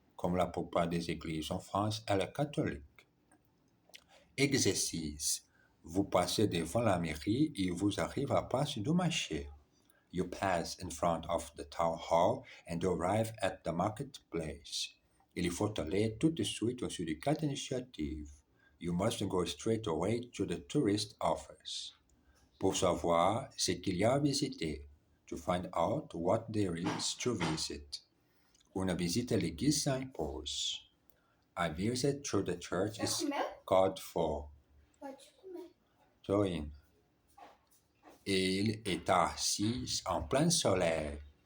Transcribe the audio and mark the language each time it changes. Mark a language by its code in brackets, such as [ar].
[fr] Comme la plupart des églises en France, elle est catholique. Exercice. Vous passez devant la mairie et vous arrivez à la place du marché. [en] You pass in front of the town hall and arrive at the marketplace. [fr] Il faut aller tout de suite sur les carte initiative. [en] You must go straight away to the tourist office. [fr] Pour savoir ce qu'il y a à visiter. [en] To find out what there is to visit. [fr] Une visite à l'église s'impose. [en] A visit to the church is called for. Join. [fr] Il est assis en plein soleil.